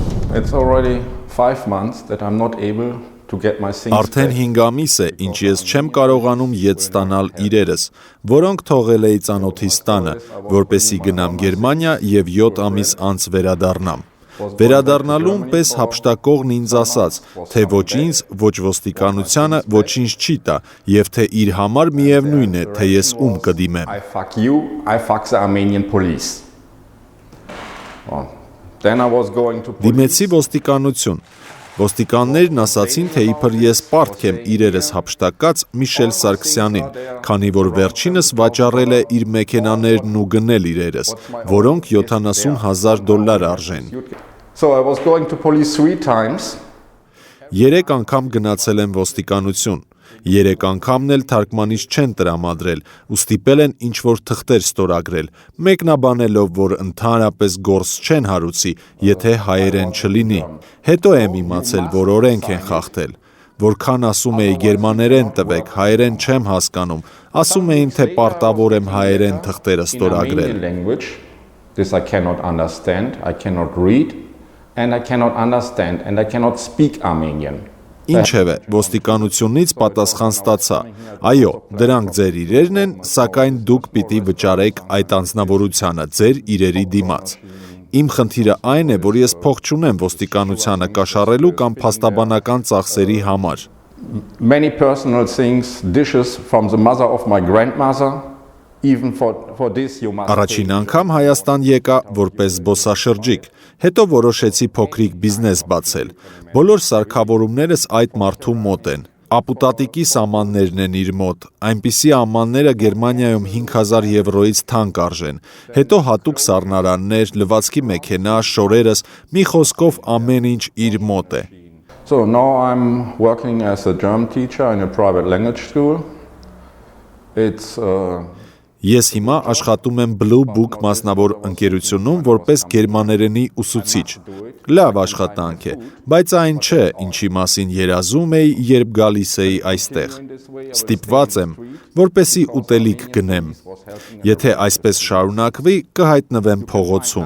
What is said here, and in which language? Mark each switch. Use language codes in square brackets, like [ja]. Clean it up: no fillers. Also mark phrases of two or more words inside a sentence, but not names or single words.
[en] It's already 5 months that I'm not able to get my things [hy] Արդեն 5 ամիս է, ինչ ես չեմ կարողանում ետ ստանալ իրերս, որոնք թողել էի ծանոթիս տանը, որպեսզի գնամ Գերմանիա եւ 7 ամիս անց վերադառնամ։ Վերադառնալուն պես հափշտակողն ինձ ասաց, թե ոչ ինձ, ոչ ոստիկանությանը ոչինչ չի տա, եւ թե իր համար միևնույն է, թե ես ում կդիմեմ։ [en] I fuck you, I fuck the Armenian police. Then I was going to [hy] Դիմեցի ոստիկանություն։ Ոստիկաններն ասացին, թե իբր ես պարտք եմ իրերս հափշտակած Միշել Սարգսյանին, քանի որ վերջինս վաճառել է իր մեքենաներն ու գնել իրերս, որոնք $70,000 արժեն։ [en] So I was going to police 3 times. [hy] 3 անգամ գնացել եմ ոստիկանություն։ 3 անգամն էլ թարգմանիչ չեն տրամադրել ու ստիպել են ինչ-որ թղթեր ստորագրել, մեկնաբանելով, որ ընդհանրապես գործ չեն հարուցի, եթե հայերեն չլինի։ Հետո եմ իմացել, որ օրենք են խախտել։ Որքան ասում էի գերմաներեն տվեք, հայերեն չեմ հասկանում, ասում էին, թե պարտավոր եմ հայերեն թղթերը ստորագրել։ [en] This I cannot understand, I cannot read, and I cannot understand, and I cannot speak Armenian. [hy] Ինչևէ, ոստիկանությունից պատասխան ստացա. Այո, դրանք ձեր իրերն են, սակայն դուք պիտի վճարեք այդ անձնավորությանը ձեր իրերի դիմաց։ Իմ խնդիրը այն է, որ ես փող չունեմ ոստիկանությանը կաշառելու կամ փաստաբանական ծախսերի համար։ [en] Many personal things, dishes from the mother of my grandmother. Even for this you must. [hy] Առաջին անգամ Հայաստան եկա որպես զբոսաշրջիկ, հետո որոշեցի փոքրիկ բիզնես բացել։ Բոլոր սարքավորումներս այդ մարդու մոտ են։ Ապուտատիկի սամաններն են իր մոտ, այնպիսի ամանները Գերմանիայում 5,000 եվրոից թանկ արժեն, հետո հատուկ սառնարաններ, լվացքի մեքենա, շորերս, մի խոսքով ամեն ինչ իր մոտ է։ [en] So now I'm working as a German teacher in a private language school. It's [hy] Ես հիմա աշխատում եմ Blue Book մասնավոր ընկերությունում որպես գերմաներենի ուսուցիչ։ Լավ աշխատանք է, բայց այն չէ, ինչի մասին երազում էի, երբ գալիս էի այստեղ։ Ստիպված եմ, որպեսի ուտելիք գնեմ։ Եթե այսպես շարունակվի, կհայտնվեմ փողոցում։